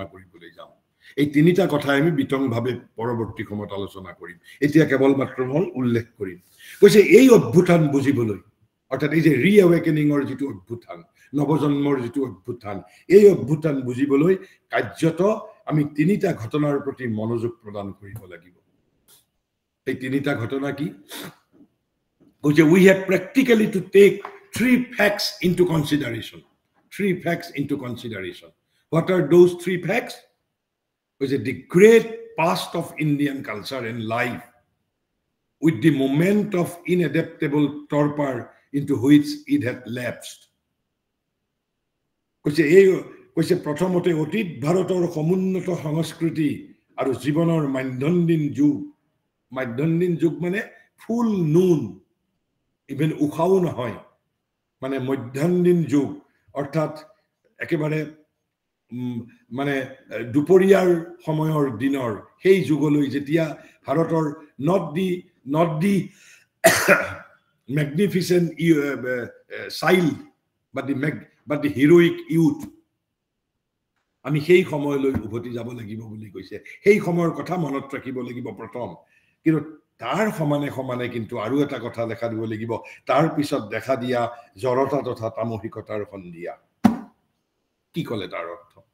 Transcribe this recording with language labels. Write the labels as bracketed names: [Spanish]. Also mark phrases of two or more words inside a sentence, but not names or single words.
[Assamese] কৰিবলৈ যাওঁ এই তিনিটা কথা আমি বিতংভাৱে পৰৱৰ্তী সময়ত আলোচনা কৰিম এতিয়া কেৱল মাত্ৰ মই উল্লেখ কৰিম কৈছে এই অভ্যুত্থান বুজিবলৈ অৰ্থাৎ এই যে ৰিএৱেকেনিঙৰ যিটো অভ্যুত্থান নৱজন্মৰ যিটো অভ্যুত্থান এই অভ্যুত্থান বুজিবলৈ কাৰ্যত আমি তিনিটা ঘটনাৰ প্ৰতি মনোযোগ প্ৰদান কৰিব লাগিব এই তিনিটা ঘটনা কি কৈছে [English] we have practically to take three facts into consideration what are those three facts was the great past of Indian culture and life with the moment of inadaptable torpor into which it had lapsed. [Assamese] কৈছে প্ৰথমতে অতীত ভাৰতৰ সমুন্নত সংস্কৃতি আৰু জীৱনৰ মাধ্যন্দিন যুগ মানে [English] full noon [Assamese] ইভেন উখাও নহয় মানে মধ্যাহ্নিন যুগ অৰ্থাৎ একেবাৰে মানে দুপৰীয়াৰ সময়ৰ দিনৰ সেই যুগলৈ যেতিয়া ভাৰতৰ [English] not the magnificent child but the heroic youth [Assamese] আমি সেই সময়লৈ উভতি যাব লাগিব বুলি কৈছে সেই সময়ৰ কথা মনত ৰাখিব লাগিব প্ৰথম কিন্তু তাৰ সমানে কিন্তু আৰু এটা কথা দেখা দিব লাগিব তাৰ পিছত দেখা দিয়া জড়তা তথা তামসিকতাৰ সন্ধিয়া কি ক'লে তাৰ অৰ্থ